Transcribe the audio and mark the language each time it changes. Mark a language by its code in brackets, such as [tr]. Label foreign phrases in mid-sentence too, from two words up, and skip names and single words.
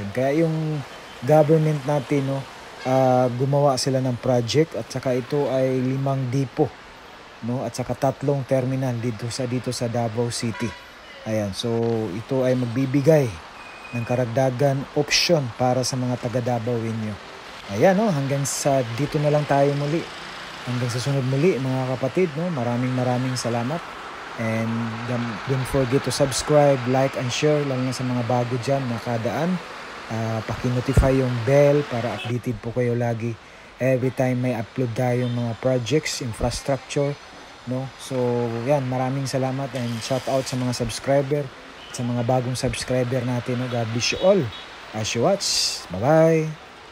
[tl] Kaya yung government natin, no, gumawa sila ng project at saka ito ay 5 depo, no, at saka 3 terminal dito sa Davao City. Ayan, so ito ay magbibigay ng karagdagan option para sa mga taga Davao Inyo. Ayan, no, hanggang sa dito na lang tayo muli. Hanggang sa sunod muli mga kapatid, no. Maraming salamat. [en] And don't forget to subscribe, like, and share, [tl] lalo na sa mga bago dyan na kadaan. Paki-notify yung bell para updated po kayo lagi [en] every time [tl] may upload tayong mga [en] projects, infrastructure, [tl] no? So yan, maraming salamat [en] and shout out [tl] sa mga subscriber, sa mga bagong subscriber natin, no? [en] God bless you all as you watch. Bye-bye!